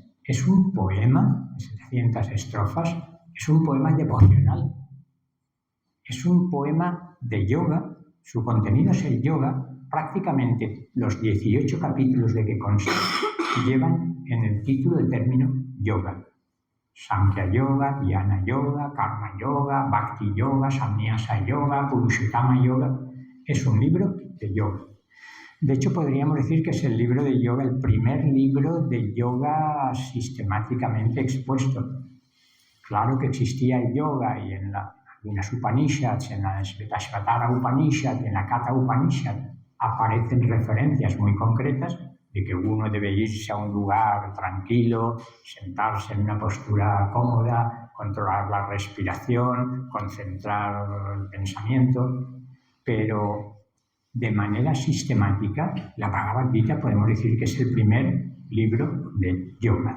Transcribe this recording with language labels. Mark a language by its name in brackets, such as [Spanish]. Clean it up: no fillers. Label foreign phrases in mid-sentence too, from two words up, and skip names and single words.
[Spanish] Es un poema de 700 estrofas, es un poema devocional. Es un poema de yoga, su contenido es el yoga. Prácticamente los 18 capítulos de que consta llevan en el título el término yoga. Samkhya Yoga, Dhyana Yoga, Karma Yoga, Bhakti Yoga, Sannyasa Yoga, Purushottama Yoga. Es un libro de yoga. De hecho, podríamos decir que es el libro de yoga, el primer libro de yoga sistemáticamente expuesto. Claro que existía el yoga y en algunas Upanishads, en la Svetasvatara Upanishad y en la Katha Upanishad, aparecen referencias muy concretas de que uno debe irse a un lugar tranquilo, sentarse en una postura cómoda, controlar la respiración, concentrar el pensamiento, pero de manera sistemática, la Bhagavad Gita podemos decir que es el primer libro de yoga.